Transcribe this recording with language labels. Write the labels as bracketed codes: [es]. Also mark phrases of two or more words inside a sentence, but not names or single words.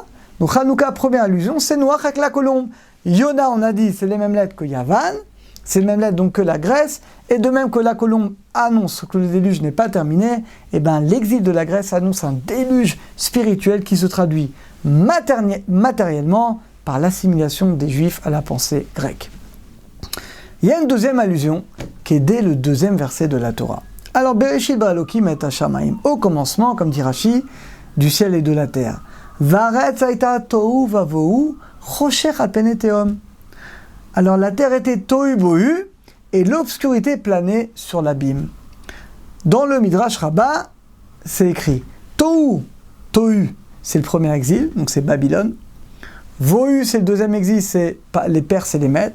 [fr] Donc Hanouka, première allusion, c'est Noach avec la colombe. Yona, on a dit, c'est les mêmes lettres que Yavan, c'est les mêmes lettres donc que la Grèce, et de même que la colombe annonce que le déluge n'est pas terminé, eh bien l'exil de la Grèce annonce un déluge spirituel qui se traduit matériellement par l'assimilation des Juifs à la pensée grecque. Il y a une deuxième allusion qui est dès le deuxième verset de la Torah. Alors, [he] בראשית ברא אלקים את השמים, [fr] au commencement, comme dit Rashi, du ciel et de la terre. [he] והארץ היתה תהו ובהו חשך על פני תהום. [fr] Alors, la terre était tohu bohu, et l'obscurité planait sur l'abîme. Dans le Midrash Rabbah, c'est écrit tohu, tohu, c'est le premier exil, donc c'est Babylone. Vohu, c'est le deuxième exil, c'est les Perses et les Mèdes.